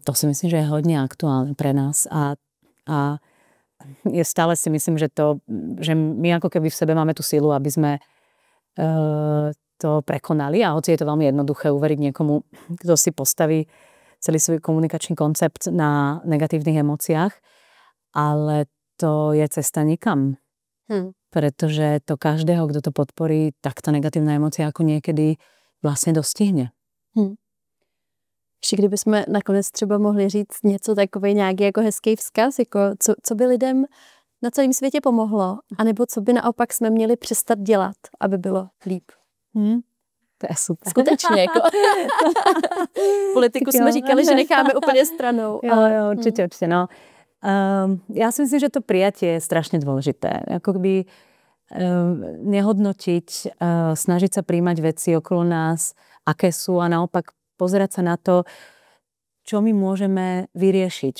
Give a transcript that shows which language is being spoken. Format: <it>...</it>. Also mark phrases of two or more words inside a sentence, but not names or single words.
<sk>To si myslím, že je hodne aktuálne pre nás a je stále si myslím, že my ako keby v sebe máme tú silu, aby sme to prekonali a hoci je to veľmi jednoduché uveriť niekomu, kto si postaví celý svoj komunikačný koncept na negatívnych emóciách, ale to je cesta nikam. Pretože to každého, kto to podporí, tak tá negatívna emócia ako niekedy vlastne dostihne.</sk> <cs>Ještě kdybychom nakonec třeba mohli říct něco takový nějaký jako hezký vzkaz, jako co by lidem na celém světě pomohlo, anebo co by naopak jsme měli přestat dělat, aby bylo líp. To je super. Skutečně, jako. Politiku jsme říkali, že necháme úplně stranou. Jo,</cs> <sk>určite, no. Ja si myslím, že to prijatie je strašne dôležité. Ako by nehodnotiť, snažiť sa príjmať veci okolo nás, aké sú a naopak pozerať sa na to, čo my môžeme vyriešiť.</sk>